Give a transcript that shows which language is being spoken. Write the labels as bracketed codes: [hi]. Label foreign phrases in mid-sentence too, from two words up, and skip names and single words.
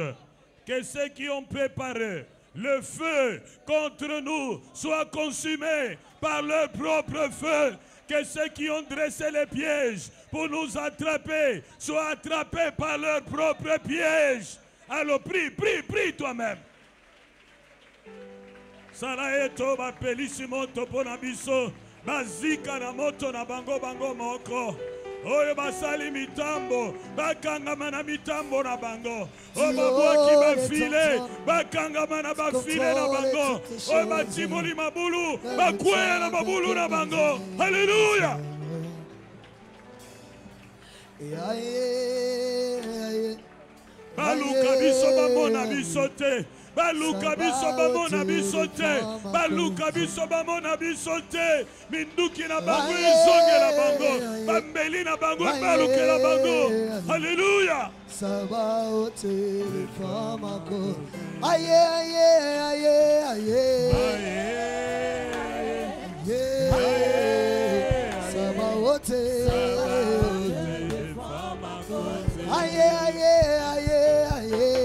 [fr] Que ceux qui ont préparé le feu contre nous soient consumés par leur propre feu. Que ceux qui ont dressé les pièges pour nous attraper soient attrapés par leur propre piège. Alors prie, prie, prie toi-même. [ln] Saraeto ba pelissimo toponabiso bazika na moto na bango bango moko. Oyo basali mitambo bakangama na mitambo na bango. Oyo babwaki bafile bakangama na bafile na bango. Oyo batimoli mabulu bakwea na mabulu na bango. Haleluya. Baluka biso bamona biso te. baluka biso bamona biso te, baluka biso bamona biso te, minduki na bango ezongela bango, bambeli na bango balukela bango. [fr] Alléluia. [ln] Sabaoth Famako. Aye aye aye aye. Sabaoth. Aye aye aye aye.